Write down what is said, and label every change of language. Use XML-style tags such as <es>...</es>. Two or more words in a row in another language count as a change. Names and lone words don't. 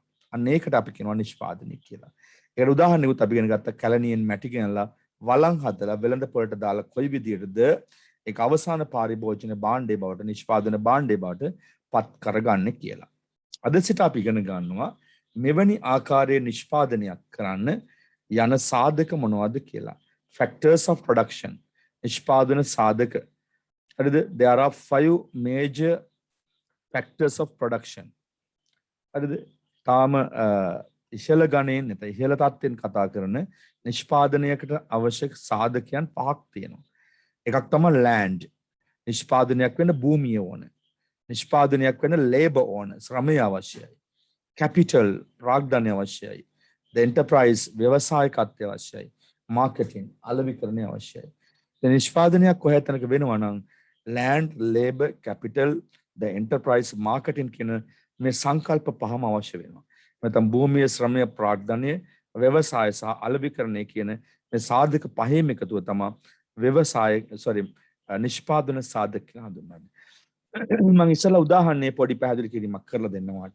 <si>අන්න ඒකට අපි කියනවා නිෂ්පාදනය කියලා. ඒකට උදාහරණයක් අපි ඉගෙන ගත්ත කැලණියෙන් මැටි ගෙනලා වළං හදලා වෙළඳ පොළට දාලා කොයි විදියටද ඒක අවසාන පරිභෝජන භාණ්ඩේ බවට, නිෂ්පාදන භාණ්ඩේ බවට පත් කරගන්නේ කියලා. අද සිට අපි ඉගෙන ගන්නවා මෙවැනි ආකාරයේ නිෂ්පාදනයක් කරන්න යන සාධක මොනවද කියලා.</si> <en>factors of production.</en> <si>නිෂ්පාදන සාධක. හරිද?</si> <en>there are 5 major factors of production.</en> <si>හරිද? තාම ඉහළ ගණයෙන් නැත්නම් ඉහළ තත්ත්වෙන් කතා කරන නිෂ්පාදනයකට අවශ්‍ය සාධකයන් 5ක් තියෙනවා. එකක් තමයි land. නිෂ්පාදනයක් වෙන්න භූමිය ඕන. නිෂ්පාදනයක් වෙන්න labor ඕන. ශ්‍රමය අවශ්‍යයි. capital ප්‍රාග්ධනය අවශ්‍යයි.</si> <en>the enterprise</en> <si>ව්‍යවසායකත්වය අවශ්‍යයි. marketing අලෙවිකරණය අවශ්‍යයි. දැන් නිෂ්පාදනයක් කොහේ තැනක වෙනවා නම්</si> <en>land, labor, capital, the enterprise, marketing</en> <si>කියන මේ සංකල්ප පහම අවශ්‍ය වෙනවා. නැත්නම් භූමිය, ශ්‍රමය, ප්‍රාග්ධනය, ව්‍යවසාය සහ අලෙවිකරණය කියන මේ සාධක පහේම එකතුව තමයි නිෂ්පාදන සාධක කියලා හඳුන්වන්නේ. මම ඉස්සලා උදාහරණේ පොඩි පැහැදිලි කිරීමක් කරලා දෙන්නවාට.</si>